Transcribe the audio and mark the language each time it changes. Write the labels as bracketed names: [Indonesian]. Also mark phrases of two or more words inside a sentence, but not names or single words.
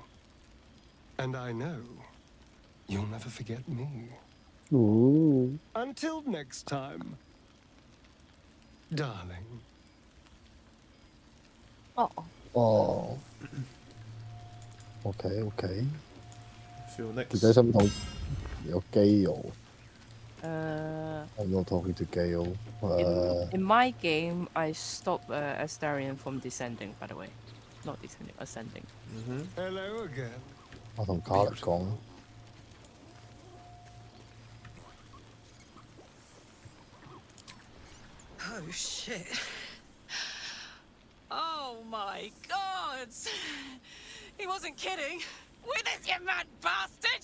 [English] And I know you'll never forget me. Ooh. Until next time, darling. Oh. OK。 Feel next. [Cantonese] 條仔心痛有基佬。 [English] I'm not talking to Gale. In my game, I stop Astarion from descending, by the way. Not descending, ascending. Hello again. [Cantonese] 我同卡力講。 [English] Oh shit. Oh my god! He wasn't kidding. Witness, you mad bastard!